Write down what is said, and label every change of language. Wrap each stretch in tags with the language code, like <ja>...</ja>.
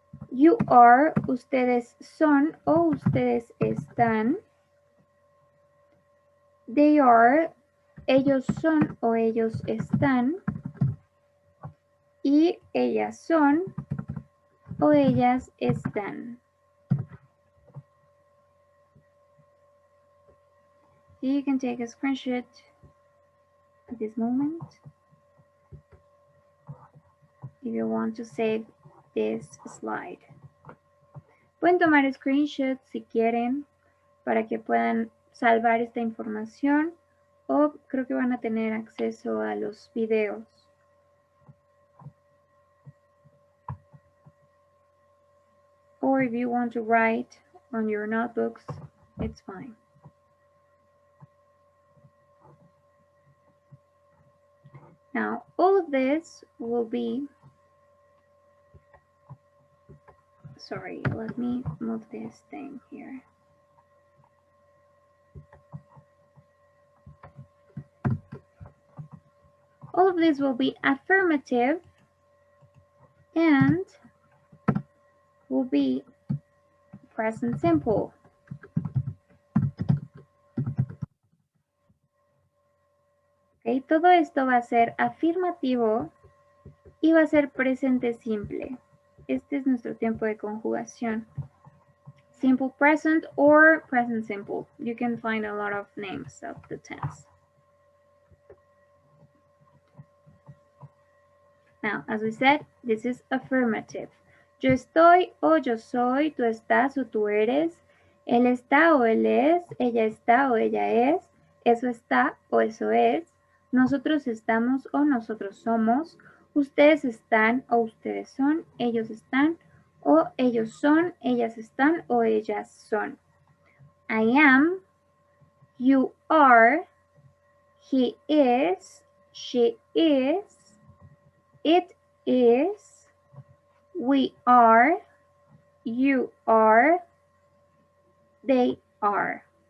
<en>You are,</en> <es>ustedes son o ustedes están.</es> <en>They are,</en> <es>ellos son o ellos están. Y ellas son o ellas están.</es> <en>You can take a screenshot at this moment if you want to save this slide.</en> <es>Pueden tomar screenshots si quieren para que puedan salvar esta información o creo que van a tener acceso a los videos.</es> <en>Or if you want to write on your notebooks, it's fine. Now, all of this will be, sorry, let me move this thing here. All of this will be affirmative and will be present simple.</en> <es>Okay, todo esto va a ser afirmativo y va a ser presente simple. Este es nuestro tiempo de conjugación.</es> <en>Simple present or present simple. You can find a lot of names of the tense. Now, as we said, this is affirmative.</en> <es>Yo estoy o yo soy, tú estás o tú eres, él está o él es, ella está o ella es, eso está o eso es, nosotros estamos o nosotros somos, ustedes están o ustedes son, ellos están o ellos son, ellas están o ellas son.</es> <en>I am, you are, he is, she is, it is, we are, you are, they are.</en>